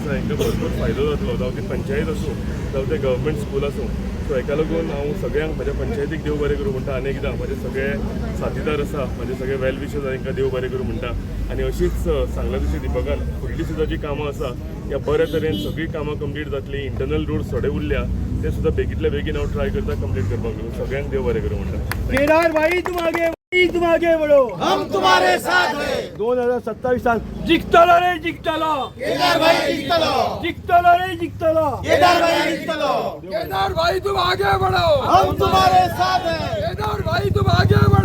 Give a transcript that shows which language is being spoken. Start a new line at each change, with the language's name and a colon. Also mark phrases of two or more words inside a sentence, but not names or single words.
Konkani: आसा हांकां भरपूर फायदो जातलो जावं ती पंचायत आसूं जावं ते
English: government school
Konkani: आसूं सो हेका लागून हांव सगळ्यांक म्हाज्या पंचायतीक देव बरें करूं म्हणटा आनी एकदां म्हाजे सगळे साथीदार आसा म्हाजे सगळे
English: well wishers
Konkani: तांकां देव बरें करूं म्हणटा आनी अशीच सांगला तशी दिपकान फुडलीं सुद्दां जी कामां आसा ह्या बऱ्या तरेन सगळीं कामां कंप्लीट जातलीं
English: internal roads
Konkani: थोडे उरल्या ते सुद्दां बेगींतल्या बेगीन हांव ट्राय करता कंप्लीट करपाक सगळ्यांक देव बरें करूं म्हणटा
Hindi: केदार भाई तुम आगे बढ़ो हम तुम्हारे साथ हैं
Konkani: 2027 साल जिंकतलो रे जिंकतलो केदार भाई जिंकतलो जिंकतलो रे जिंकतलो केदार भाई जिंकतलो
Hindi: केदार भाई तुम आगे बढ़ो हम तुम्हारे साथ हैं केदार भाई तुम आगे